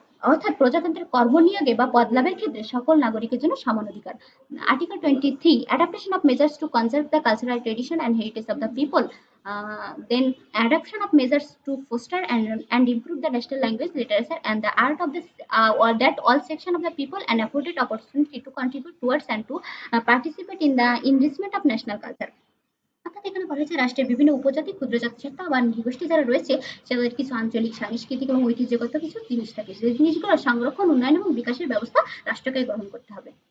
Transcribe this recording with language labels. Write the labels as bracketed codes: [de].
[bn] অর্থাৎ প্রজাতন্ত্রের কর্মনিয়োগে বা পদলাভের ক্ষেত্রে সকল নাগরিকের জন্য সমান অধিকার। [en] Article 23, adaptation of measures to conserve the cultural tradition and heritage of the people. Then adoption of measures to foster and improve the national language, literature and the art of this or that all section of the people and afforded opportunity to contribute towards and to participate in the enrichment of national culture. [bn] অর্থাৎ এখানে বলা হয়েছে রাষ্ট্রের বিভিন্ন উপজাতি, ক্ষুদ্র জাতিসত্তা বা নৃগোষ্ঠী যারা রয়েছে সেদের কিছু আঞ্চলিক, সাংস্কৃতিক এবং ঐতিহ্যগত কিছু জিনিস থাকে, সেই জিনিসগুলো সংরক্ষণ, উন্নয়ন এবং বিকাশের ব্যবস্থা রাষ্ট্রকে গ্রহণ করতে হবে।